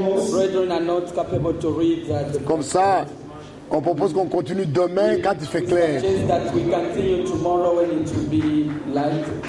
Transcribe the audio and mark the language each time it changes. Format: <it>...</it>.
<en>Brethren are not capable to read that.</en> <fr>Comme ça, on propose qu'on continue demain quand il fait clair.</fr> <en>Just that we continue tomorrow when it will be light.</en>